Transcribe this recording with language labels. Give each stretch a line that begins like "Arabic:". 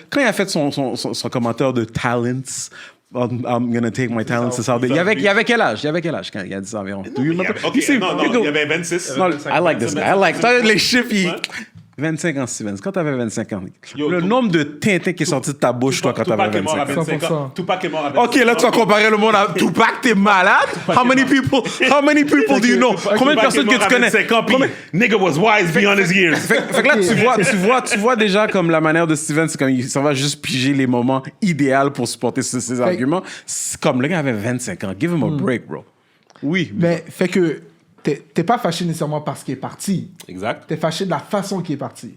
French: Quand il a fait son commentaire de talents,
English: I'm gonna take my talents,
French: c'est ça. Il y avait quel âge quand il a dit ça environ?
English: Do you remember? Ok, You see,
French: non,
English: you go-
French: il y avait 26. non,
English: I like this guy. I like
French: les chiffres. Ouais. 25 ans, Steven. Quand t'avais 25 ans, Yo, le nombre de Tintin qui est sorti de ta bouche, toi, quand t'avais Tupac est mort à 25 ans. 25 ans. 100%. Tupac est mort à 25 ans. Ok, là, tu vas comparer le monde à Tupac, t'es malade?
English: How many people do you know?
French: Combien de personnes que tu connais? 25 ans, puis
English: nigga was wise beyond his years.
French: Fait que là, tu vois déjà comme la manière de Steven, c'est comme il s'en va juste piger les moments idéaux pour supporter ses arguments. C'est comme le gars avait 25 ans.
English: Give him a break, bro.
French: Oui. Mais fait que t'es pas fâché nécessairement parce qu'il est parti. Exact. T'es fâché de la façon qu'il est parti.